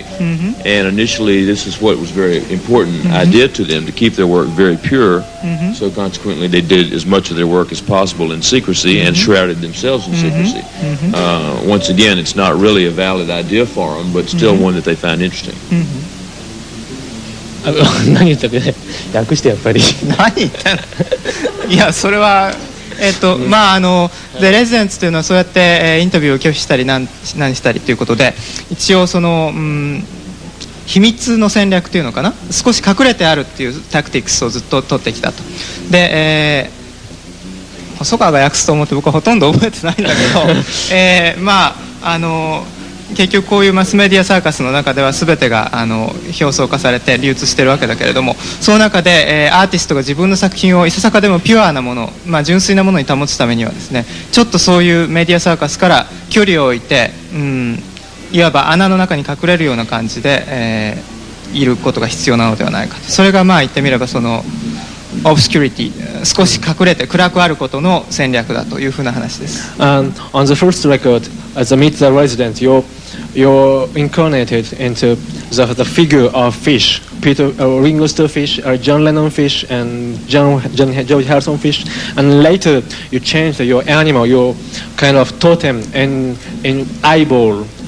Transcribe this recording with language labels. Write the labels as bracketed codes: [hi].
[en] And initially, this is what was very important idea to them, to keep their work very pure. So consequently, they did as much of their work as possible in secrecy and shrouded themselves in secrecy. Once again, it's not really a valid idea for them, but still one that they found interesting. [ja] 何言ったっけね、訳してやっぱり。何言ったの？いや、それは。まあでレジデンツというのはそうやって、インタビューを拒否したり何したりということで、一応その、秘密の戦略というのかな、少し隠れてあるっていうタクティクスをずっと取ってきたと。で、細川が訳すと思って僕はほとんど覚えてないんだけど、まあ結局こういうマスメディアサーカスの中では全てが表層化されて流通しているわけだけれども、その中で、アーティストが自分の作品をいささかでもピュアなもの、純粋なものに保つためにはですね、ちょっとそういうメディアサーカスから距離を置いて、いわば穴の中に隠れるような感じで、いることが必要なのではないかと。それが言ってみればそのobscurity、少し隠れて暗くあることの戦略だというふうな話です。 [en] On the first record, as a Meet the Resident, you're incarnated into the figure of fish, Ringo Starr fish, John Lennon fish, and George Harrison fish, and later you changed your animal, your kind of totem, in eyeball.